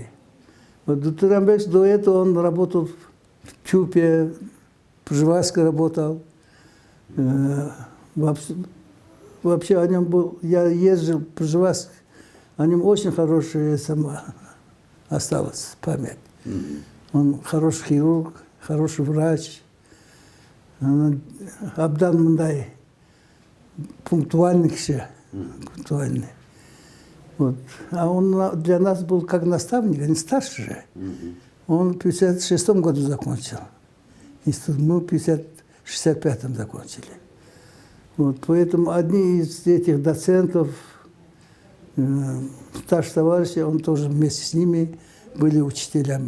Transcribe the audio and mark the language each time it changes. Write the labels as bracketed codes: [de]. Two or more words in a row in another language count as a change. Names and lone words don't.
[ru] Вот Дутурамбекс до этого он работал в ТЮПе, в Пржевальске работал. Вообще о нем был, я ездил в Пржевальск, о нем очень хорошая осталась память. Он хороший хирург, хороший врач. [ky] Абдан мындай пунктуальный киши, пунктуальный. [ru] Вот. А он для нас был как наставник, а не старше же. Он в 1956 году закончил. Мы в 1965 закончили. Вот. Поэтому одни из этих доцентов, старших товарищей, он тоже вместе с ними были учителями.